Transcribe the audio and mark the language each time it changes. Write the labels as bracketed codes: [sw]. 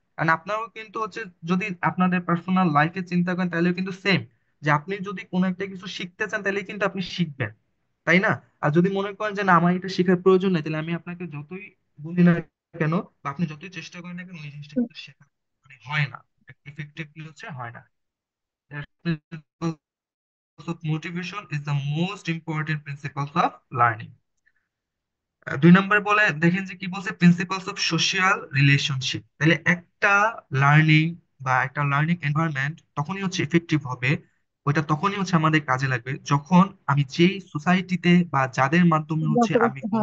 [bn] কারণ আপনারাও কিন্তু হচ্ছে, যদি আপনাদের পার্সোনাল লাইফে চিন্তা করেন তাহলে কিন্তু সেম, যে আপনি যদি কোনো একটা কিছু শিখতে চান তাহলে কিন্তু আপনি শিখবেন, তাই না? আর যদি মনে করেন যে না আমার এটা শেখার প্রয়োজন নেই, তাহলে আমি আপনাকে যতই বলি না কেন বা আপনি যতই চেষ্টা করেন না কেন, ওই জিনিসটা কিন্তু শেখা মানে হয় না, এফেক্টিভলি হচ্ছে হয় না। [en] Principles of motivation is the most important principles of learning. [bn] 2 নম্বরে বলে দেখেন যে কি বলছে, প্রিন্সিপালস অফ সোশিয়াল রিলেশনশিপ। তাহলে একটা লার্নিং বা একটা লার্নিং এনভায়রনমেন্ট তখনই হচ্ছে ইফেক্টিভ হবে, ওইটা তখনই হচ্ছে আমাদের কাজে লাগবে যখন আমি যেই সোসাইটিতে বা যাদের মাধ্যমে হচ্ছে আমি কোনো